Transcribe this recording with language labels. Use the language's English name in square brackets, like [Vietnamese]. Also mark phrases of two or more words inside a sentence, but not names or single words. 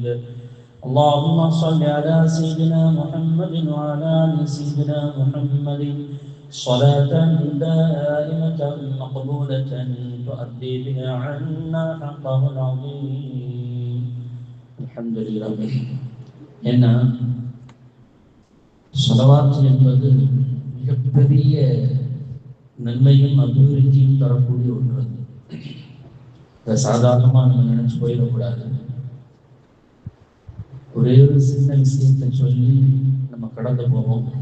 [Arabic] اللهم صل على سيدنا محمد وعلى آل سيدنا محمد صلاة دائمة مقبولة تؤدي بها عنا حقه العظيم. الحمد لله. [Tamil] ஏன்னா ஸலவாத் என்பது மிகப்பெரிய நன்மையும் அபிவிருத்தியும் தரக்கூடிய ஒன்று. அதை சாதாரணமாக நம்ம நினைச்சு போயிடக்கூடாது. ஒரே ஒரு சின்ன விஷயத்தை சொல்லி நம்ம கடந்து போவோம்.